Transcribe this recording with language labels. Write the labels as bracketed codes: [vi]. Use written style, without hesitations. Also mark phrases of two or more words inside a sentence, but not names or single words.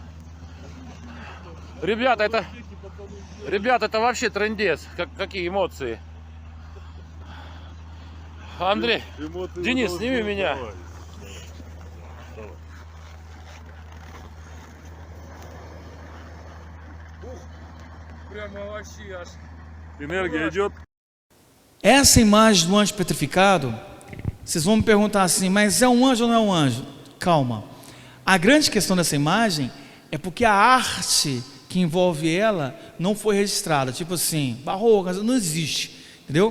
[ru] Ребята, это вообще трындец, какие эмоции. Андрей, Денис, сними меня. Прямо вообще аж. Энергия идет. [pt] Essa imagem do anjo petrificado, vocês vão me perguntar assim, mas é um anjo ou não é um anjo? Calma. A grande questão dessa imagem é porque a arte que envolve ela não foi registrada. Tipo assim, barroca, não existe, entendeu?